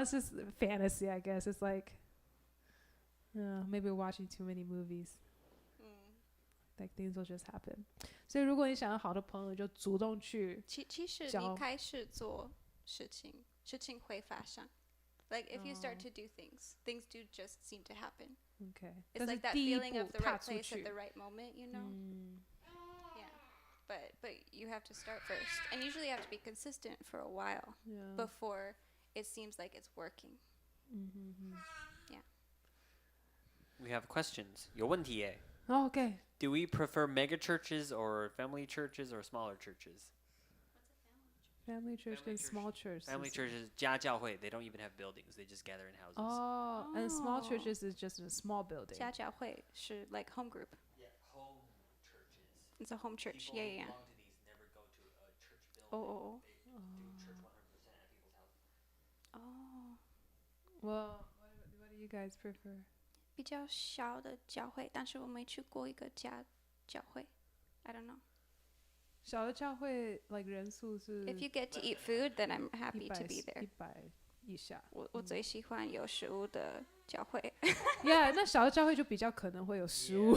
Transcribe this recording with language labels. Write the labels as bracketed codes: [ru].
[en] It's just fantasy, I guess. It's like, maybe we're watching too many movies. Like things will just happen. [zh] 所以如果你想要好的朋友，就主动去。其实你开始做事情，事情会发生。 [en] Like if you start to do things, things do just seem to happen. Okay. It's like that feeling of the right place at the right moment, you know? Yeah. But you have to start first. And usually you have to be consistent for a while before it seems like it's working. Yeah. We have questions. [zh] 有问题耶。 [en] Okay. Do we prefer mega churches or family churches or smaller churches? Family church and small church. Family churches, 家教会, they don't even have buildings. They just gather in houses. Oh, and small churches is just a small building. 家教会是 like home group. Yeah, home churches. It's a home church. People Yeah. who belong to these never go to a church building. Oh. They do church 100% at people's houses. Oh. Well, what do you guys prefer? [zh] 比较小的教会，但是我没去过一个教会。 [en] I don't know. [zh] 小的教会 like 人数是 [en] If you get to eat food, then I'm happy to be there. [zh] 100以下。我最喜欢有食物的教会。 Yeah, 那小的教会就比较可能会有食物。